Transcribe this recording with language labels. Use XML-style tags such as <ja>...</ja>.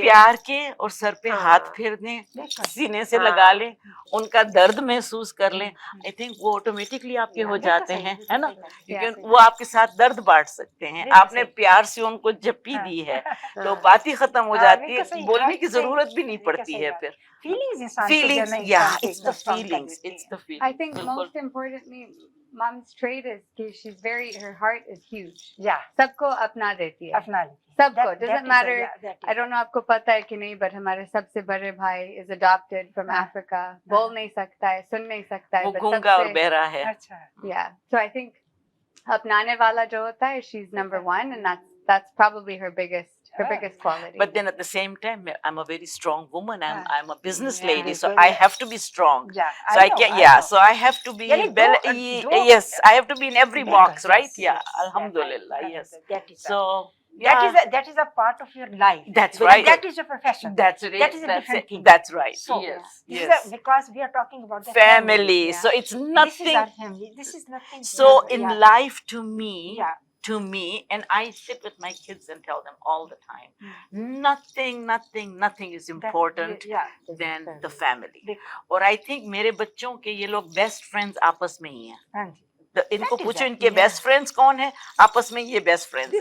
<hi>प्यार के, और सर पे हाथ फेर दें, सीने से लगा लें, उनका दर्द महसूस कर लें.</hi> <en>I think</en> <hi>वो ऑटोमेटिकली आपके हो जाते हैं, है ना. वो आपके साथ दर्द बांट सकते हैं. आपने प्यार से उनको जप्पी दी है तो बात ही खत्म हो जाती है, बोलने की जरूरत भी नहीं पड़ती है. फिर</hi> <en>feelings, yeah, it's the feelings. I think most importantly, mom's trait is that her heart is huge. Yeah.</en> <hi>सबको अपना देती है. सबको.</hi> <en>Doesn't matter. I don't know</en> <hi>आपको पता है कि नहीं, but हमारे सबसे बड़े भाई</hi> <en>is adopted from Africa.</en> <hi>बोल नहीं सकता है, सुन नहीं सकता है. वो गूंगा और बहरा है.</hi> <en>Yeah. So I think</en> <hi>अपनाने वाला जो होता है,</hi> <en>she's number one, and that's probably her biggest quality. But then at the same time, I'm a very strong woman. I'm a business lady, so I have to be strong. So I can, so I have to be. Yes, I have to be in every box, right? Yeah, Alhamdulillah. Yes. So. That is a part of your life. That's right. That is your profession. That is a different thing. That's right. So, yes. Because we are talking about the family. So it's nothing. This is our family. This is nothing. So in life, to me, and I sit with my kids and tell them all the time, nothing is important than the family.</en> <hi>और</hi> <en>I think</en> <hi>मेरे बच्चों के ये लोग best friends आपस में ही हैं. इनको पूछो इनके बेस्ट फ्रेंड्स कौन है, आपस में ये बेस्ट फ्रेंड्स हैं.</hi>